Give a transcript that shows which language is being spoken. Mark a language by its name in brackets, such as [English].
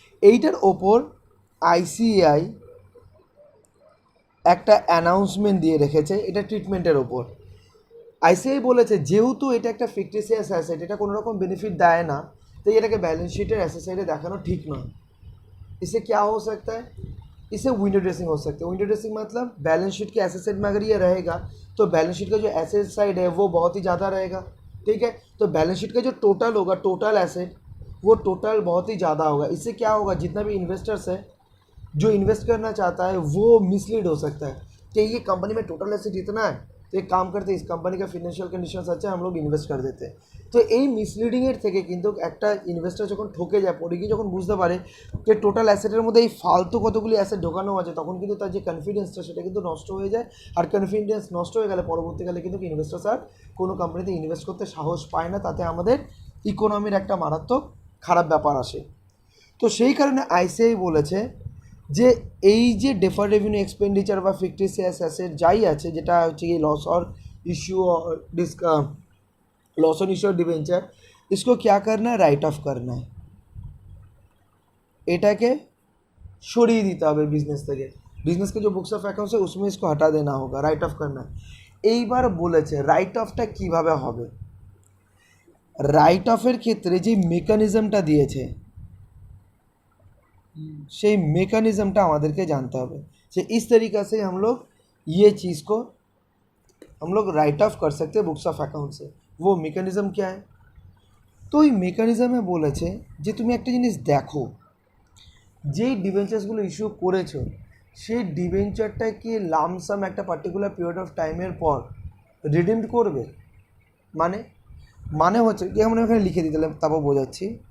[Bangla] এইটার ওপর আইসিএআই একটা অ্যানাউন্সমেন্ট দিয়ে রেখেছে এটা ট্রিটমেন্টের ওপর। আইসিআই বলেছে যেহেতু এটা একটা ফিকটিশিয়াস অ্যাসেট, এটা কোনো রকম বেনিফিট দেয় না, [Hindi] तो ये बैलेंस शीटर एसेट साइड देखाना ठीक ना। इससे क्या हो सकता है? इससे विंडो ड्रेसिंग हो सकता है। विंडो ड्रेसिंग मतलब बैलेंस शीट के एसेट साइड में अगर ये रहेगा तो बैलेंस शीट का जो एसेट साइड है वो बहुत ही ज़्यादा रहेगा। ठीक है, तो बैलेंस शीट का जो टोटल होगा, टोटल एसेट, वो टोटल बहुत ही ज़्यादा होगा। इससे क्या होगा, जितना भी इन्वेस्टर्स है जो इन्वेस्ट करना चाहता है वो मिसलीड हो सकता है कि ये कंपनी में टोटल एसेट इतना है तो एक काम करते इस कंपनी का फिनेंशियल कंडिशन अच्छा है, हम लोग इन्वेस्ट कर देते हैं। [Bangla] तो এই মিসলিডিংয়ের থেকে কিন্তু একটা ইনভেস্টর যখন ঠকে যায়, পরে গিয়ে যখন বুঝতে পারে যে টোটাল অ্যাসেটের মধ্যে এই ফালতু কতগুলি অ্যাসেট ঢোকানো আছে, তখন কিন্তু তার যে কনফিডেন্সটা সেটা কিন্তু নষ্ট হয়ে যায়। আর কনফিডেন্স নষ্ট হয়ে গেলে পরবর্তীকালে কিন্তু ইনভেস্টার আর কোনো কোম্পানিতে ইনভেস্ট করতে সাহস পায় না, তাতে আমাদের ইকোনমির একটা মারাত্মক খারাপ ব্যাপার আসে। তো সেই কারণে আইসিআই বলেছে যে এই যে ডেফার্ড রেভিনিউ এক্সপেন্ডিচার বা ফিকটিশিয়াস অ্যাসেট যাই আছে, যেটা হচ্ছে কি লস [Hindi] और इश्यू और लॉस ऑन इश्यू डिवेंचर, इसको क्या करना है? राइट ऑफ करना है। [Bangla] এটাকে সরিয়ে দিতে হবে বিজনেস থেকে। [Hindi] বিজনেস के जो बुक्स ऑफ अकाउंट्स है उसमें इसको हटा देना होगा, राइट ऑफ करना है। [Bangla] এইবার বলেছে রাইট অফটা কিভাবে হবে। রাইট অফের ক্ষেত্রে যে মেকানিজমটা দিয়েছে সেই मेकनिज़मটা আমাদেরকে জানতে হবে যে [Hindi] इस तरीक़ा से हम लोग ये चीज़ को हम लोग राइट ऑफ कर सकते हैं बुक्स ऑफ अकाउंट से। वो मेकनिज़म क्या है? [Bangla] तो এই মেকানিজমে বলেছে যে তুমি একটা জিনিস দেখো, যেই ডিবেঞ্চার্সগুলো ইস্যু করেছো সেই ডিবেঞ্চারটাকে লামসাম একটা পার্টিকুলার পিরিয়ড অফ টাইমের পর রিডিম করবে। মানে মানে হচ্ছে কি, আমরা এখানে লিখে দিতে তারপর বোঝাচ্ছি।